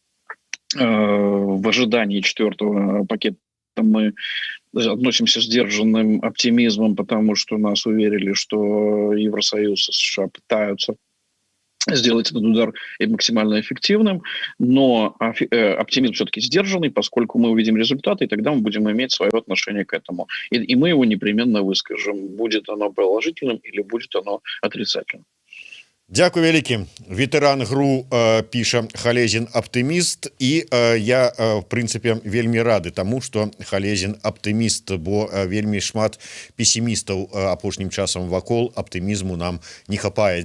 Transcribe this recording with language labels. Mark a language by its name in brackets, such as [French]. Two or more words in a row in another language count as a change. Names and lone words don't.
[Russian] в ожидании 4-го пакета мы относимся с сдержанным оптимизмом, потому что нас уверили, что Евросоюз и США пытаются сделать этот удар максимально эффективным, но оптимизм все-таки сдержанный, поскольку мы увидим результаты, и тогда мы будем иметь свое отношение к этому. И мы его непременно выскажем, будет оно положительным или будет оно отрицательным. [Belarusian] Дякую вялікі. Ветэран ГРУ піша Халезін аптыміст, і я в прынцыпе вельмі рады таму, што Халезін аптыміст, бо вельмі шмат песімістаў апошнім часам вакол, аптымізму нам не хапае.